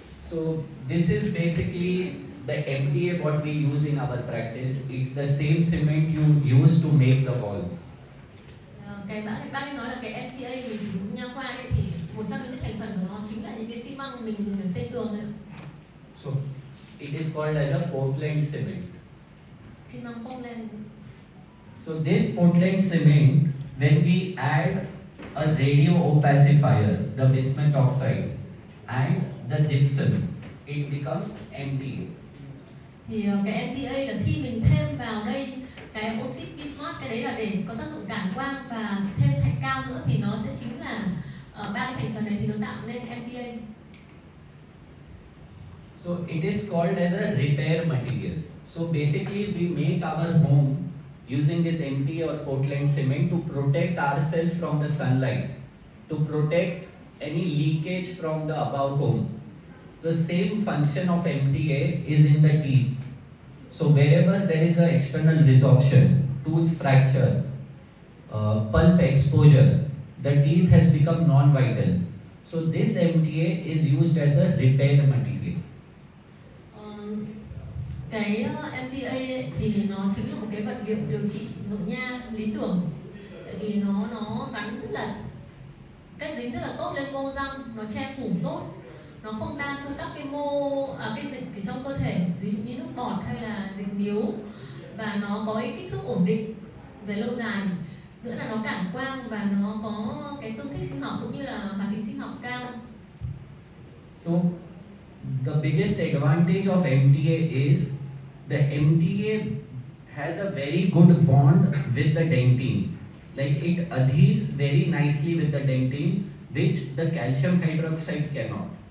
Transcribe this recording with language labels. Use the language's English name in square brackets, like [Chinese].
[English] So this is basically the MTA what we use in our practice. It's the same cement you use to make the walls. [Vietnamese] Cái bác ấy nói là cái MPA mình sử dụng nha khoa ấy thì một trong những cái thành phần của nó chính là những cái xi măng mình dùng để xây tường ấy. [English] So it is called as a Portland cement. [Vietnamese] Xi măng Portland. [English] So this Portland cement, when we add a radio opacifier, the bismuth oxide, and the gypsum, it becomes MTA. [Vietnamese] Thì cái MTA là khi mình thêm vào đây cái oxit bismuth, cái đấy là để có tác dụng cản quang và thêm thạch cao nữa thì nó sẽ chính là ba cái thành phần này thì nó tạo nên MTA. [English] So it is called as a repair material. So basically we make our home using this MTA or Portland cement to protect ourselves from the sunlight, to protect any leakage from the above home. The same function of MTA is in the teeth. So wherever there is an external resorption, tooth fracture, pulp exposure, the teeth has become non-vital. So this MTA is used as a repair material. [Vietnamese] Cái MTA ấy, thì nó chính là một cái vật liệu điều trị nội nha lý tưởng, tại vì nó gắn rất là cách dính rất là tốt lên mô răng, nó che phủ tốt, nó không tan trong các cái cái dịch ở trong cơ thể, ví dụ như nước bọt hay là dịch điếu, và nó có cái kích thước ổn định về lâu dài, nữa là nó cản quang và nó có cái tương thích sinh học cũng như là hoạt tính sinh học cao. [English] So the biggest advantage of MTA is the MTA has a very good bond with the dentine. Like it adheres very nicely with the dentine, which the calcium hydroxide cannot.